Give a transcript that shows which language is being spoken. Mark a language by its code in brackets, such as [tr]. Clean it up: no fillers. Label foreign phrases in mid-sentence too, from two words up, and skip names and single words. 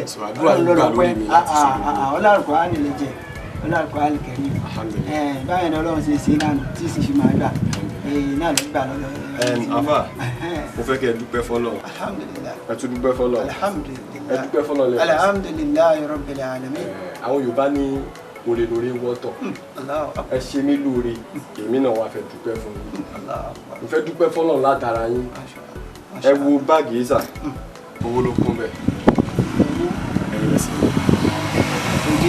[yo] So àdúrà yín gbà lórí mi láti sọ̀rọ̀ dùnú. Al-Qur'ani lè jẹ Al-Qur'ani Karim. Báyìí ni Ọlọ́run ṣe ṣe lánàá tí sì fi máa gbà. Náà ló gbà lọ́dọ̀. Afa mo fẹ́ kẹ́ ẹ dúpẹ́ fọ́nà. Alhamdulillah. Ẹ tún dúpẹ́ fọ́nà. Alhamdulillah. Ẹ dúpẹ́ fọ́nà lẹ́yìn. [ar] الحمد لله رب العالمين. [yo] Àwọn Yorùbá ní oore lóore wọ́tọ̀. Ẹ ṣe mí lóore èmi náà wá fẹ́ dúpẹ́ fún yín. Mo fẹ́ dúpẹ́ fọ́nà látara yín. Ẹ wo báàgì yìí sà owó ló kún bẹ́ẹ̀. Ẹyin lẹ́sìn mi.